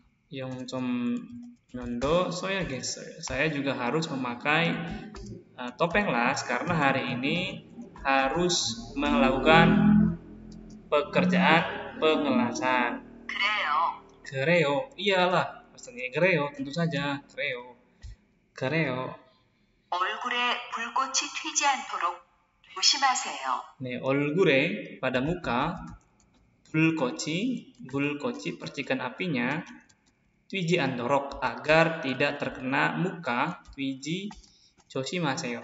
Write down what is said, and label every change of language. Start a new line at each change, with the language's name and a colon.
Korean: 영접 연도 써야겠어요.
Indonesian: Saya juga harus memakai topeng las karena hari ini harus melakukan pekerjaan pengelasan.
Korean: 그래요.
Indonesian: Iyalah, maksudnya
Korean: 그래요.
Indonesian: tentu saja.
Korean: 그래요. 얼굴에 불꽃이 튀지 않도록 조심하세요.
Indonesian: 네,
Korean: 얼굴에
Indonesian: pada muka
Korean: 불꽃이
Indonesian: percikan apinya
Korean: 튀지 않도록
Indonesian: agar tidak terkena muka
Korean: 튀지 조심하세요.